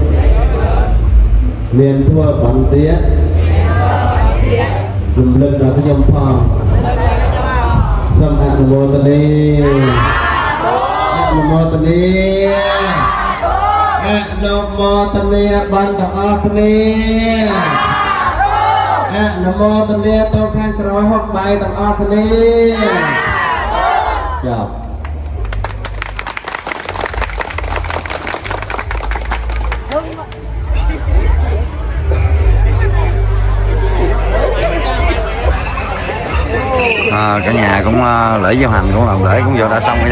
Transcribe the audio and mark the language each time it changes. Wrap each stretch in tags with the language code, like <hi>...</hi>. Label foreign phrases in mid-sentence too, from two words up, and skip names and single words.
<km>មានធ្វើបន្ទាត់រំលឹកដល់ខ្ញុំផងសូមអនុមោទនាអនុមោទនាអនុមោទនាបានទាំងអស់គ្នាអនុមោទនាទៅខាងក្រោយហុកបាយទាំងអស់គ្នាចប់</km> <vi>Cả nhà cũng lễ diễu hành cũng làm lễ cũng vừa đã xong rồi nha.</vi>